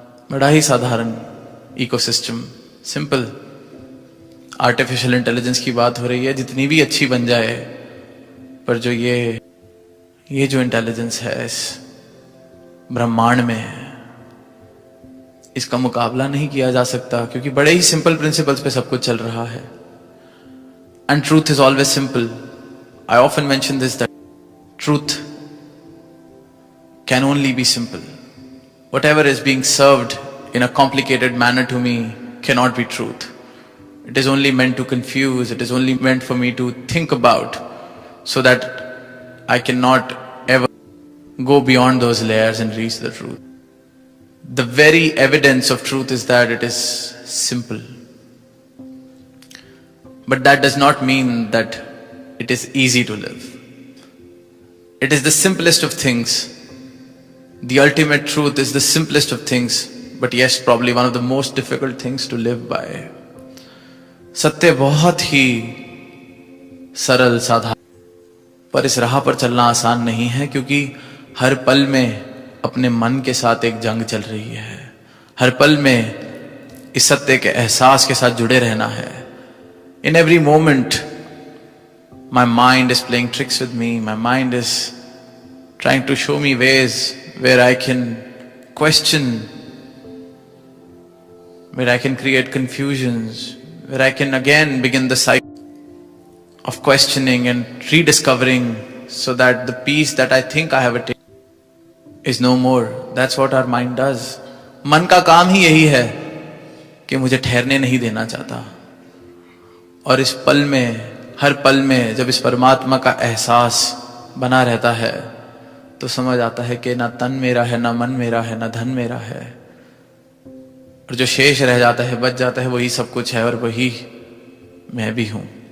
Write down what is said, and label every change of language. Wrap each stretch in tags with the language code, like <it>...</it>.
<hi>बड़ा ही साधारण ecosystem, simple. Artificial intelligence की बात हो रही है, जितनी भी अच्छी बन जाए, पर जो ये जो इंटेलिजेंस है इस ब्रह्मांड में, इसका मुकाबला नहीं किया जा सकता, क्योंकि बड़े ही सिंपल प्रिंसिपल्स पे सब कुछ चल रहा है।</hi> <en>And truth is always simple. I often mention this, that truth can only be simple. Whatever is being served in a complicated manner to me cannot be truth. It is only meant to confuse. It is only meant for me to think about, so that I cannot ever go beyond those layers and reach the truth. The very evidence of truth is that it is simple. But that does not mean that it is easy to live. It is the simplest of things. The ultimate truth is the simplest of things, but yes, probably one of the most difficult things to live by.</en> <hi>सत्य बहुत ही सरल साधारण, पर इस राह पर चलना आसान नहीं है, क्योंकि हर पल में अपने मन के साथ एक जंग चल रही है। हर पल में इस सत्य के एहसास के साथ जुड़े रहना है।</hi> <en>In every moment my mind is playing tricks with me, my mind is trying to show me ways where I can question, where I can create confusions, where I can again begin the cycle of questioning and rediscovering, so that the peace that I think I have attained is no more. That's what our mind does.</en> <hi>मन का काम ही यही है कि मुझे ठहरने नहीं देना चाहता। और इस पल में, हर पल में जब इस परमात्मा का एहसास बना रहता है, तो समझ आता है कि ना तन मेरा है, ना मन मेरा है, ना धन मेरा है, और जो शेष रह जाता है, बच जाता है, वही सब कुछ है और वही मैं भी हूं।</hi>